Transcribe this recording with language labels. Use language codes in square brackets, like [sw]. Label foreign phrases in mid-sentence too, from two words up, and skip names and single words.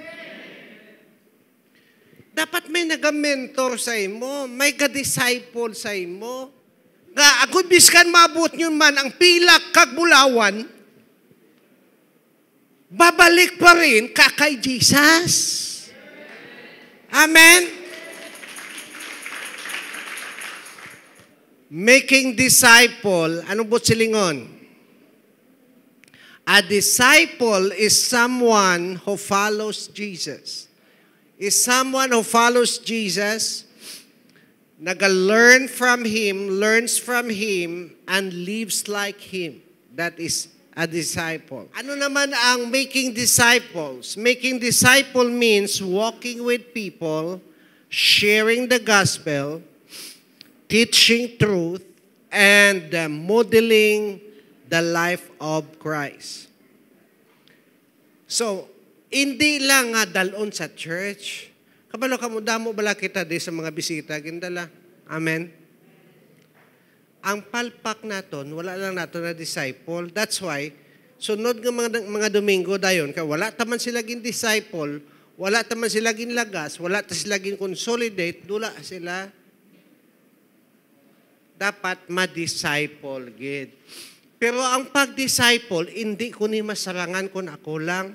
[hil] Dapat may nag-mentor sa imo, may ka-disciple sa imo. Nga, agud biskan maabot nyo man ang pilak kag bulawan, babalik pa rin ka kay Jesus. Amen? [en] Making disciple, [hil] anong butsilingon? [en] A disciple is someone who follows Jesus. Is someone who follows Jesus, nag-learn from Him, learns from Him, and lives like Him. That is a disciple. [hil] Ano naman ang [en] making disciples? Making disciple means walking with people, sharing the gospel, teaching truth, and modeling the life of Christ. So, [hil] hindi lang nga dalon sa church. Kabalo ka mo, damo bala kita di sa mga bisita, gindala. Amen? Ang palpak naton, wala lang nato na disciple. [en] That's why, [hil] sunod ng mga Domingo dayon, wala taman sila gin disciple, wala taman sila gin lagas, wala ta sila gin consolidate, dula sila dapat ma-disciple gid. Pero ang pag-disciple, hindi ko ni masarangan kung ako lang.